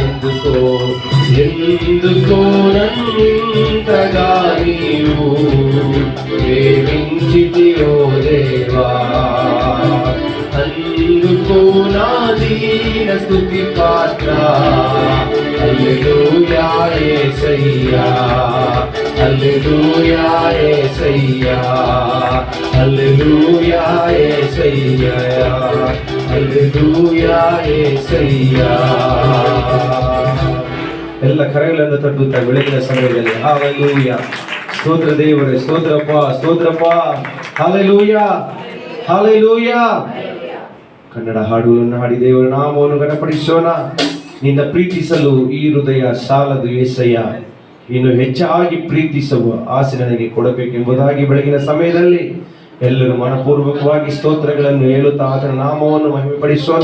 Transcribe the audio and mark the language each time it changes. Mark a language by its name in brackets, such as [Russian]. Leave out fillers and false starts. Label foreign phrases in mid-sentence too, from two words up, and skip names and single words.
[Telugu] ఎందుకో నన్నింతగా నీవు ప్రేమించితివో దేవా, అందుకో నా దీన స్తుతి పాత్ర. హల్లెలూయా యేసయ్యా హల్లెలూయా యేసయ్యా హల్లెలూయా యేసయ్యా హల్లెలూయా యేసయ్యಾ [Kannada] ಎಲ್ಲ ಕರೆಗಳನ್ನು ತಟ್ಟುತ್ತಾ ಬೆಳಗಿನ ಸಮಯದಲ್ಲಿ ಹಲ್ಲೆಲೂಯಾ ಸ್ತೋತ್ರ ದೇವರೇ ಸ್ತೋತ್ರಪ್ಪ ಸ್ತೋತ್ರಪ್ಪ ಹಲ್ಲೆಲೂಯಾ ಹಲ್ಲೆಲೂಯಾ ಕನ್ನಡ ಹಾಡುಗಳನ್ನು ಹಾಡಿ ದೇವರ ನಾಮವನ್ನು ಘನಪಡಿಸೋಣ. ನಿನ್ನ ಪ್ರೀತಿಸಲು ಈ ಹೃದಯ ಸಾಲದು యేసಯ್ಯ, ಇನ್ನು ಹೆಚ್ಚಾಗಿ ಪ್ರೀತಿಸುವ ಆಸೆ ನನಗೆ ಕೊಡಬೇಕೆಂಬುದಾಗಿ ಬೆಳಗಿನ ಸಮಯದಲ್ಲಿ ಎಲ್ಲರೂ ಮನಪೂರ್ವಕವಾಗಿ ಸ್ತೋತ್ರಗಳನ್ನು ಹೇಳುತ್ತಾ ಆತನ ನಾಮವನ್ನು ಮಹಿಮೆಪಡಿಸೋಣ.